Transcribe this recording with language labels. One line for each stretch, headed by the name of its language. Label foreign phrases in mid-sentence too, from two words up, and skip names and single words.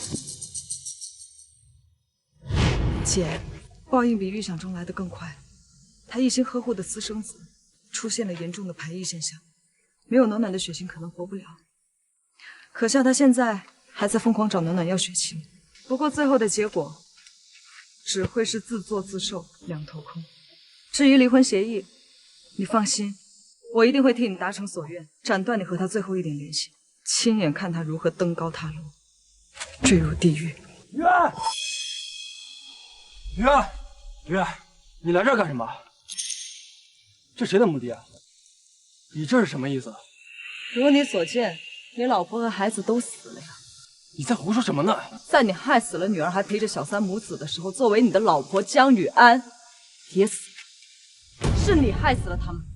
Chinese: 姐，報應比預想中來得更快。他一心呵護的私生子出現了嚴重的排異現象，沒有暖暖的血型可能活不了。可笑他現在還在瘋狂找暖暖要血清，不過最後的結果只會是自作自受，兩頭空。至於離婚協議，你放心，我一定會替你達成所願，斬斷你和他最後一點聯繫，親眼看他如何登高踏落，墜入地獄。月，你來這兒幹什麼？這誰的墓地啊？你這是什麼意思？如你所見，你老婆和孩子都死了呀。你在胡說什麼呢？在你害死了女兒還陪着小三母子的時候，作為你的老婆江雨安也死了，是你害死了他們。